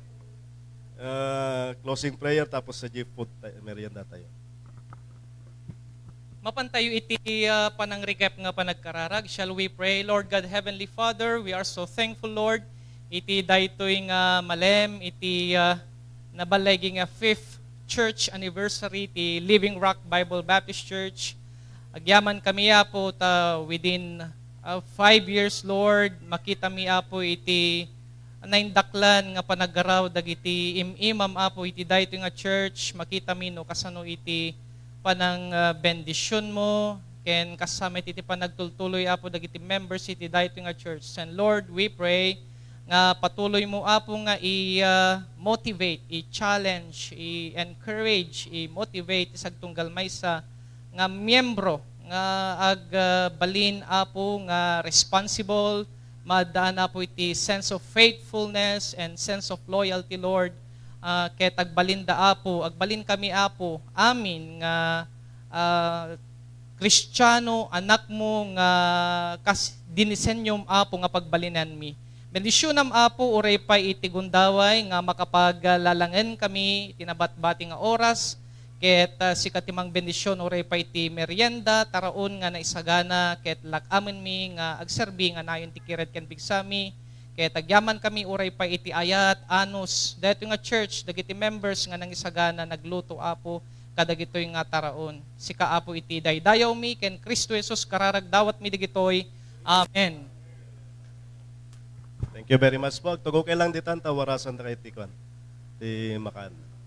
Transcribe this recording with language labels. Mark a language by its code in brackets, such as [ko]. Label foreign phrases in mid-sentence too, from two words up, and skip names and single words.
[en] Closing prayer, [tl] tapos sa [en] food, [ilo] merienda tayo. Mapantayo iti panang recap nga panagkararag. [en] Shall we pray? Lord God, Heavenly Father, we are so thankful, Lord. [ilo] Iti daytoy nga malem, iti nabalay nga 5th [en] church anniversary, [ilo] iti Living Rock Bible Baptist Church. Agyaman kami po [en] within 5 years, [ilo] Lord, makita mi po iti naindaklan nga panagaraw dagiti imam Apo iti dayto nga church, makita mi no kasano iti panang bendisyon mo, ken kasama iti panagtultuloy Apo dagiti members iti dayto nga church. [en] And Lord, we pray [ilo] nga patuloy mo Apo nga i-motivate, i-challenge, i-encourage, i-motivate isagtunggal maysa nga miyembro nga agbalin Apo nga responsible, madaan Apo iti [en] sense of faithfulness and sense of loyalty, [ilo] Lord. Ket agbalinda Apo, agbalin kami Apo, amin nga Kristiyano, anak mo nga dinisenyom Apo nga pagbalinan mi. Bendisyonam Apo, uray pa iti gundaway nga makapaglalangan kami, tinabat-bati nga oras, ket si katimang bendisyon uray pa iti merienda, taraon nga naisagana, ket lakamen mi nga agserbi nga nayon ti kiret ken bigsami, ket agyaman kami uray pa iti ayat, anos, dahito nga church, dagiti members nga nangisagana, nagluto Apo, kadagitoy nga taraon. Sika Apo iti daydayaw mi, ken Kristo Jesus kararagdawat mi digitoy. Amen. [en] Thank you very much [ilo] po. Tugo kay lang ditan tawarasan ta kay Tikon. Di makan.